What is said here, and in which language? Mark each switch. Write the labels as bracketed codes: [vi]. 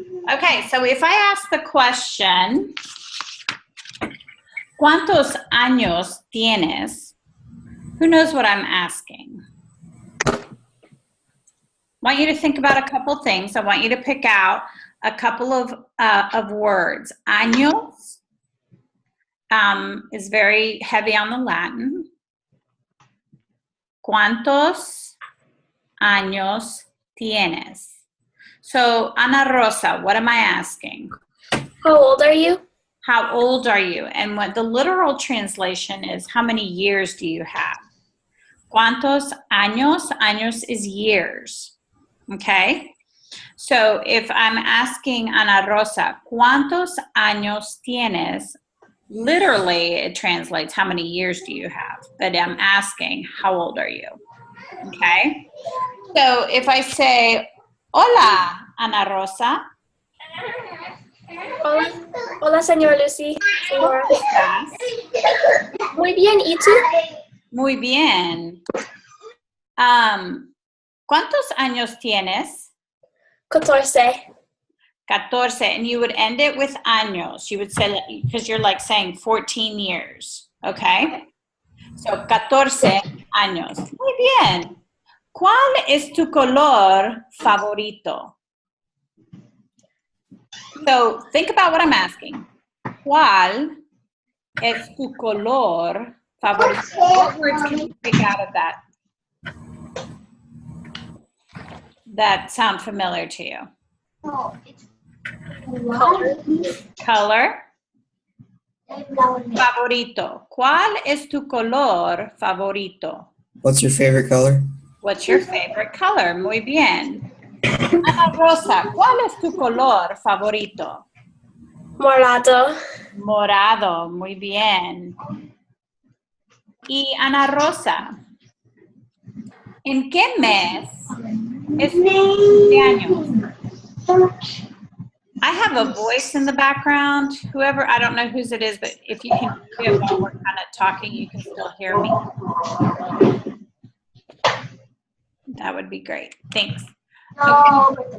[en] Okay, so if I ask the question, [es] ¿cuántos años tienes? [en] Who knows what I'm asking? I want you to think about a couple things. I want you to pick out a couple of words. Años is very heavy on the Latin. [es] ¿Cuántos años tienes? [en] So, Ana Rosa, what am I asking? How old are you? How old are you? And what the literal translation is, how many years do you have? [es] ¿Cuántos años? [en] Años is years. Okay? So if I'm asking Ana Rosa, [es] ¿cuántos años tienes? [en] Literally, it translates, how many years do you have? But I'm asking, how old are you? Okay? So if I say, hola, Ana Rosa. [es] Hola. Hola, señor Lucy. Señora. ¿Cómo estás? Muy bien, ¿y tú? Muy bien. ¿Cuántos años tienes? 14. [en] 14, and you would end it with años. You would say, because you're like saying 14 years, okay? [es] So, 14 años. Muy bien. ¿Cuál es tu color favorito? [en] So, think about what I'm asking. [es] ¿Cuál es tu color favorito? [en] What words can you pick out of that? That sound familiar to you? No, it's [es] Color. Favorito. ¿Cuál es tu color favorito? [en] What's your favorite color? What's your favorite color? [es] Muy bien. Ana Rosa, ¿cuál es tu color favorito? Morado. Morado, muy bien. Y Ana Rosa, ¿en qué mes es tu cumpleaños? [en] I have a voice in the background. Whoever, I don't know whose it is, but if you can do it while we're kind of talking, you can still hear me. That would be great. Thanks. Okay.